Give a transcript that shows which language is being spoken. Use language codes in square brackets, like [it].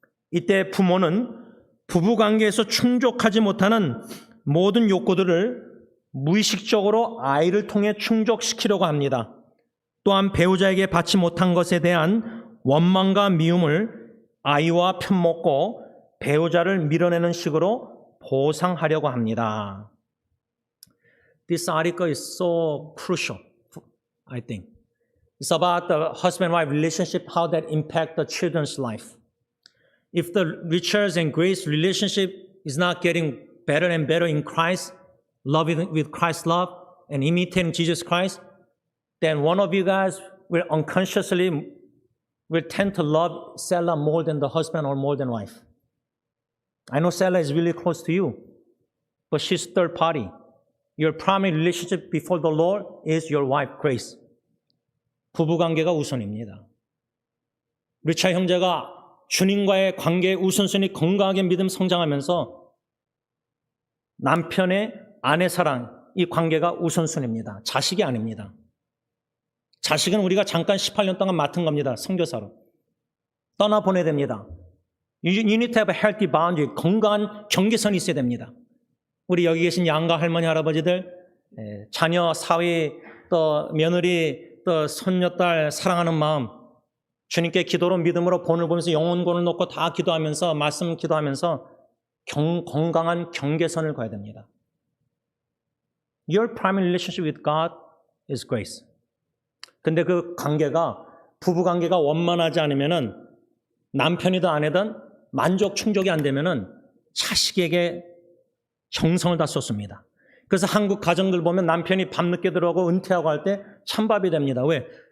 [ko] 이때 부모는 부부관계에서 충족하지 못하는 모든 욕구들을 무의식적으로 아이를 통해 충족시키려고 합니다. 또한 배우자에게 받지 못한 것에 대한 원망과 미움을 아이와 편먹고 배우자를 밀어내는 식으로 보상하려고 합니다. [en] This article is so crucial, I think. It's about the husband-wife relationship, how that impact the children's life. if the riches and grace relationship is not getting better and better in Christ, loving with Christ's love and imitating Jesus Christ, then one of you guys will unconsciously will tend to love Sarah more than the husband or more than wife. I know Sarah is really close to you, but she's third party. Your primary relationship before the Lord is your wife, Grace. [ko] 부부관계가 우선입니다. 리차 형제가 주님과의 관계의 우선순위 건강하게 믿음 성장하면서 남편의 아내 사랑, 이 관계가 우선순위입니다. 자식이 아닙니다. 자식은 우리가 잠깐 18년 동안 맡은 겁니다. 선교사로. 떠나보내야 됩니다. [en] You need to have a healthy boundary. [ko] 건강한 경계선이 있어야 됩니다. 우리 여기 계신 양가 할머니 할아버지들, 자녀, 사위, 또 며느리, 또 손녀딸 사랑하는 마음, 주님께 기도로 믿음으로 본을 보면서 영혼권을 놓고 다 기도하면서 말씀 기도하면서 건강한 경계선을 가야 됩니다. [en] Your primary relationship with God is grace. [ko] 근데 그 관계가 부부 관계가 원만하지 않으면은 남편이든 아내든 만족 충족이 안 되면은 자식에게 정성을 다 쏟습니다. 그래서 한국 가정들 보면 남편이 밤늦게 들어오고 은퇴하고 할 때 찬밥이 됩니다. 왜?